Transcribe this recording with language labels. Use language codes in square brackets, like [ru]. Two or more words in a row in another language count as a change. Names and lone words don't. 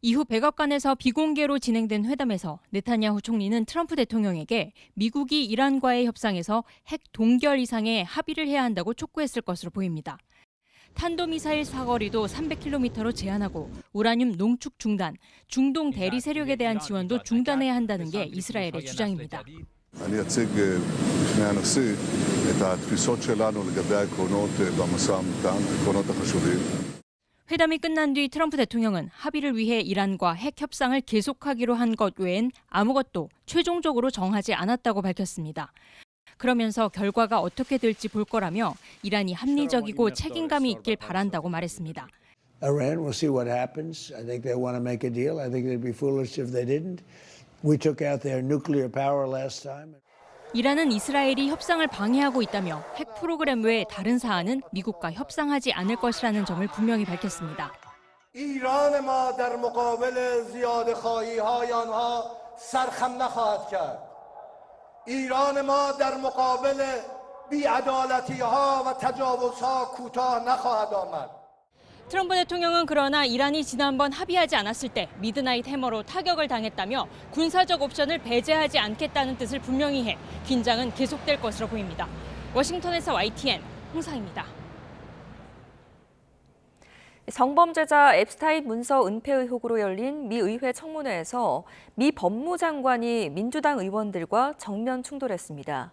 [ko] 이후 백악관에서 비공개로 진행된 회담에서 네타냐후 총리는 트럼프 대통령에게 미국이 이란과의 협상에서 핵 동결 이상의 합의를 해야 한다고 촉구했을 것으로 보입니다. 탄도미사일 사거리도 300km로 제한하고 우라늄 농축 중단, 중동 대리 세력에 대한 지원도 중단해야 한다는 게 이스라엘의 주장입니다. [he] אני אציג בפני הנשיא את התפיסות שלנו לגבי העקרונות במשא ומתן, העקרונות החשובים. [ko] 회담이 끝난 뒤 트럼프 대통령은 합의를 위해 이란과 핵 협상을 계속하기로 한 것 외엔 아무것도 최종적으로 정하지 않았다고 밝혔습니다. 그러면서 결과가 어떻게 될지 볼 거라며 이란이 합리적이고 책임감이 있길 바란다고 말했습니다. [en] Iran, we'll see what happens. I think they want to make a deal. I think they'd be foolish if they didn't. We took out their nuclear power last time. [ko] 이란은 이스라엘이 협상을 방해하고 있다며 핵 프로그램 외에 다른 사안은 미국과 협상하지 않을 것이라는 점을 분명히 밝혔습니다. [fa] ایران ما در مقابل زیادخواهی‌های آنها سرخم نخواهد کرد. ایران ما در مقابل بی‌عدالتی‌ها و تجاوزها کوتاه نخواهد آمد. [ko] 트럼프 대통령은 그러나 이란이 지난번 합의하지 않았을 때 미드나잇 해머로 타격을 당했다며 군사적 옵션을 배제하지 않겠다는 뜻을 분명히 해 긴장은 계속될 것으로 보입니다. 워싱턴에서 YTN 홍상입니다. 성범죄자 앱스타인 문서 은폐 의혹으로 열린 미 의회 청문회에서 미 법무장관이 민주당 의원들과 정면 충돌했습니다.